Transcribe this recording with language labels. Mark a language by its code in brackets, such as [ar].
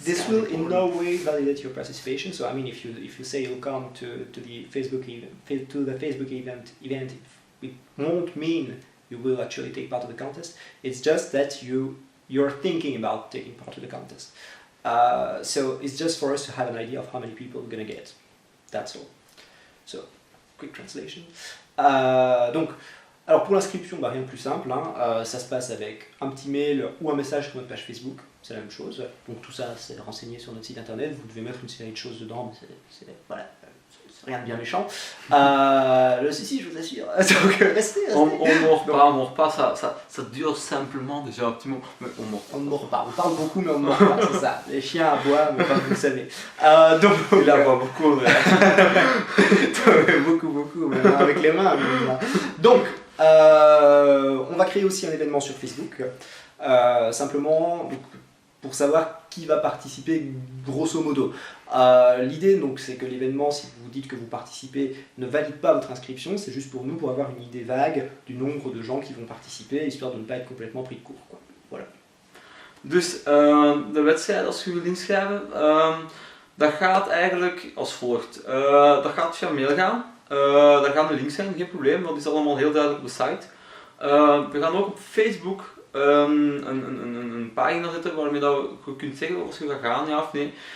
[en] this will in no way validate your participation. So I mean, if you say you'll come to the Facebook event, it won't mean you will actually take part of the contest. It's just that you're thinking about taking part of the contest. So it's just for us to have an idea of how many people we're gonna get. That's all. So, quick translation. [fr] Donc, alors pour l'inscription, rien de plus simple. Ça se passe avec un petit mail ou un message sur notre page Facebook. C'est la même chose. Donc tout ça, c'est renseigné sur notre site internet. Vous devez mettre une série de choses dedans, mais c'est rien de bien méchant. Si, je vous assure. Donc restez. On mord pas, ça dure simplement déjà un petit moment. Mais on ne mord pas. On parle beaucoup, mais on ne mord pas, c'est ça. Les chiens aboient, mais comme vous le savez. Donc, il aboie beaucoup, mais... beaucoup, mais avec les mains. Donc, on va créer aussi un événement sur Facebook. Simplement, pour savoir qui va participer grosso modo. L'idée donc c'est que l'événement, si vous dites que vous participez, ne valide pas votre inscription, c'est juste pour nous, pour avoir une idée vague du nombre de gens qui vont participer, histoire de ne pas être complètement pris de court, quoi. Voilà. [nl] Dus de wedstrijd, als je wilt inschrijven, dat gaat eigenlijk als volgt. Dat gaat via mail gaan. Daar gaan de links zijn, geen probleem, dat is allemaal heel duidelijk op de site. We gaan ook op Facebook een pagina zetten waarmee dat je kunt zeggen of je gaat gaan, ja of nee.